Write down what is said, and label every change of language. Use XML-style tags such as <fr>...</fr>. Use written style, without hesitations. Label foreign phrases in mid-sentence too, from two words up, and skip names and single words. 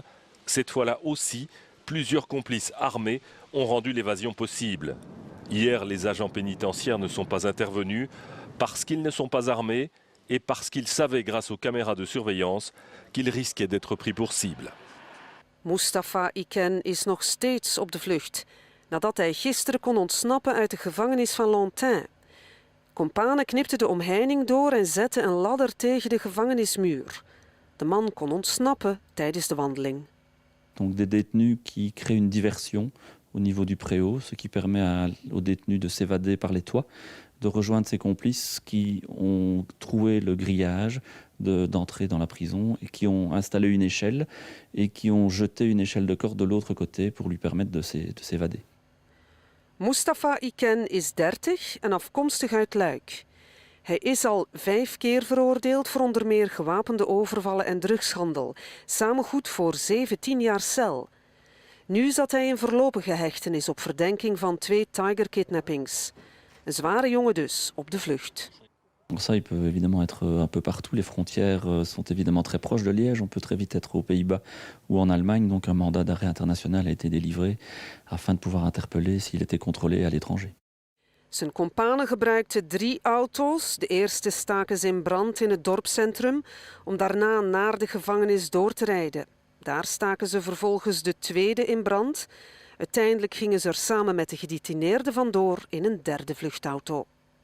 <fr>Cette fois-là aussi, plusieurs complices armés ont rendu l'évasion possible. Hier, les agents pénitentiaires ne sont pas intervenus parce qu'ils ne sont pas armés et parce qu'ils savaient, grâce aux caméras de surveillance, qu'ils risquaient d'être pris pour cible.</fr> <nl>Mustapha Iken is nog steeds op de vlucht, nadat hij gisteren kon ontsnappen uit de gevangenis van Lantin. Kompanen knipten de omheining door en zetten een ladder tegen de gevangenismuur. De man kon ontsnappen tijdens de wandeling.</nl> <fr>Donc des détenus qui créent une diversion au niveau du préau, ce qui permet aux détenus de s'évader par les toits, de rejoindre ses complices qui ont trouvé le grillage d'entrée dans la prison et qui ont installé une échelle et qui ont jeté une échelle de corde de l'autre côté pour lui permettre de s'évader.</fr> <nl>Mustapha Iken is 30 en afkomstig uit Luik. Hij is al 5 keer veroordeeld voor onder meer gewapende overvallen en drugshandel. Samen goed voor 17 jaar cel. Nu zat hij in voorlopige hechtenis op verdenking van 2 Tiger-kidnappings. Een zware jongen dus, op de vlucht.</nl> <fr>Pour ça, il peut évidemment être un peu partout. Les frontières sont évidemment très proches de Liège. On peut très vite être aux Pays-Bas ou en Allemagne. Donc un mandat d'arrêt international a été délivré afin de pouvoir interpeller s'il était contrôlé à l'étranger.</fr> <nl>Zijn kompanen gebruikten 3 auto's. De eerste staken ze in brand in het dorpscentrum om daarna naar de gevangenis door te rijden. Daar staken ze vervolgens de tweede in brand. Uiteindelijk gingen ze er samen met de gedetineerden vandoor in een 3e vluchtauto.</nl>